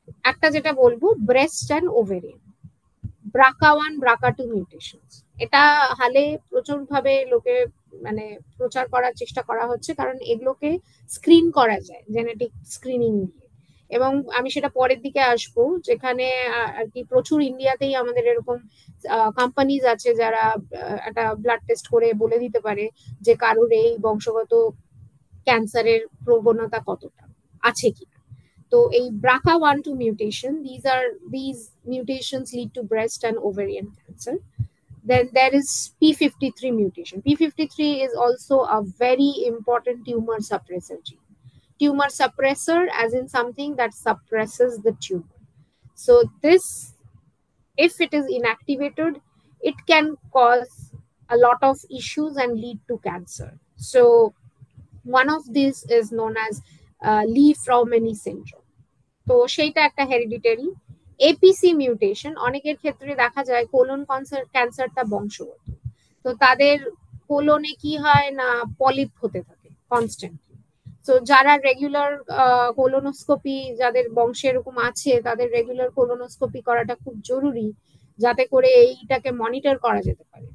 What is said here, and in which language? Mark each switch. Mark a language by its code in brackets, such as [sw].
[bn] একটা যেটা বলবো, ব্রেস্ট অ্যান্ড ওভেরিয়ান, ব্রাকা 1 ব্রাকা 2 মিউটেশন, এটা হালে প্রচুর ভাবে লোকে মানে প্রচার করার চেষ্টা করা হচ্ছে, কারণ এগুলোকে স্ক্রিন করা যায় জেনেটিক স্ক্রিনিং দিয়ে। এবং আমি সেটা পরের দিকে আসবো, যেখানে আর কি প্রচুর ইন্ডিয়াতেই আমাদের এরকম কোম্পানিজ আছে যারা একটা ব্লাড টেস্ট করে বলে দিতে পারে যে কারুর এই বংশগত ক্যান্সারের প্রবণতা কতটা আছে কি। [en] তো এই BRCA1-2 mutation, these mutations lead to breast and ovarian cancer. Then there is P53 mutation. P53 is also a very important tumor suppressor gene. Tumor suppressor as in something that suppresses the tumor. So this, if it is inactivated, it can cause a lot of issues and lead to cancer. So one of these is known as Lee-Fraumeni syndrome. [bn] তো সেইটা একটা hereditary. APC mutation অনেকের ক্ষেত্রে দেখা যায় colon ক্যান্সারটা বংশগত, তো তাদের কোলনে কি হয় না পলিপ হতে থাকে কনস্ট্যান্টলি। তো যারা রেগুলার কোলোনোস্কোপি, যাদের বংশে এরকম আছে, তাদের রেগুলার কোলোনোস্কোপি করাটা খুব জরুরি, যাতে করে এইটাকে মনিটর করা যেতে পারে।